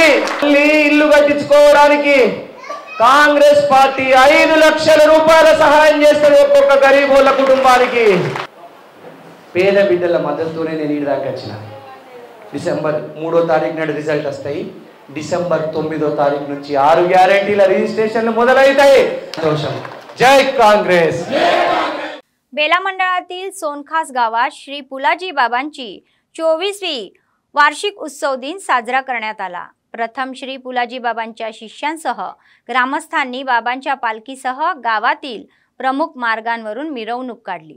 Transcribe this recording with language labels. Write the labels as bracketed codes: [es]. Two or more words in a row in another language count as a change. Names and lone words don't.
[te] ఇల్లు కట్టించుకోవడానికి కాంగ్రెస్ పార్టీ 5 లక్షల రూపాయల సహాయం చేస్తుంది ఒక్కొక్క గరీబోళ్ల కుటుంబానికి. పేద బిడ్డల మద్దతుతోనే నేను ఈ దాకా వచ్చిన. డిసెంబర్ 3వ తారీఖు నాడు రిజల్ట్ వస్తాయి. డిసెంబర్ 9వ తారీఖు నుంచి 6 గ్యారెంటీల రిजिस्ट्रेशन మొదలైతాయ్. సంతోషం. జై కాంగ్రెస్. [mr] बेला मंडळातील सोनखास गावात श्री पुलाजी बाबांची 24वी वार्षिक उत्सव दिन साजरा करण्यात आला. प्रथम श्री पुलाजी बाबांच्या शिष्यांसह ग्रामस्थांनी बाबांच्या पालखीसह गावातील प्रमुख मार्गांवरून मिरवणूक काढली.